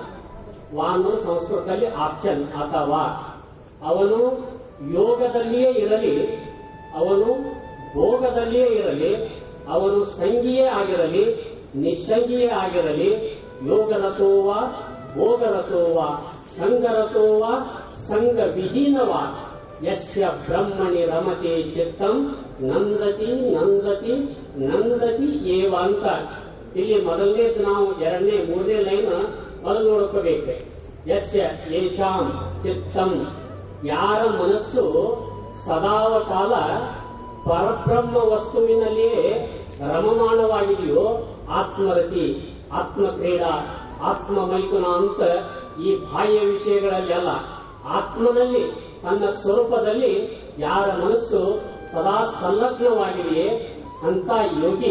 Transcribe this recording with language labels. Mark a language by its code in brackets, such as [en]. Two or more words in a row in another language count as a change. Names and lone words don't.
[kn] ವಾ ಅನ್ನೋದು ಸಂಸ್ಕೃತದಲ್ಲಿ ಆಪ್ಷನ್ ಅಥವಾ ಅವನು ಯೋಗದಲ್ಲಿಯೇ ಇರಲಿ, ಅವನು ಭೋಗದಲ್ಲಿಯೇ ಇರಲಿ, ಅವನು ಸಂಗಿಯೇ ಆಗಿರಲಿ, ನಿಸ್ಸಂಗಿಯೇ ಆಗಿರಲಿ, [sa] ಯೋಗರತೋವ ಭೋಗರತೋವ ಸಂಗರತೋವ ಸಂಗ ವಿಹೀನವ ಯಸ್ಯ ಬ್ರಹ್ಮಣಿ ರಮತೆ ಚಿತ್ತಂ ನಂದತಿ ನಂದತಿ ನಂದತಿ ಏವ [kn] ಅಂತ ಇಲ್ಲಿ ಮೊದಲನೇದು ನಾವು ಎರಡನೇ ಮೂರನೇ ಲೈನ್ ಮೊದಲು ನೋಡ್ಕೋಬೇಕು. [sa] ಯಸ್ಯ ಯೇಷಾಂ ಚಿತ್ತಂ [kn] ಯಾರ ಮನಸ್ಸು ಸದಾವ ಕಾಲ ಪರಬ್ರಹ್ಮ ವಸ್ತುವಿನಲ್ಲಿಯೇ ರಮಮಾಣವಾಗಿದೆಯೋ [sa] ಆತ್ಮರತಿ, ಆತ್ಮಕ್ರೀಡಾ, ಆತ್ಮ ಮೈಥುನ [kn] ಅಂತ ಈ ಬಾಹ್ಯ ವಿಷಯಗಳಲ್ಲಿ ಅಲ್ಲ, ಆತ್ಮನಲ್ಲಿ ತನ್ನ ಸ್ವರೂಪದಲ್ಲಿ ಯಾರ ಮನಸ್ಸು ಸದಾ ಸಂಲಗ್ನವಾಗಿದೆಯೇ ಅಂತ ಯೋಗಿ.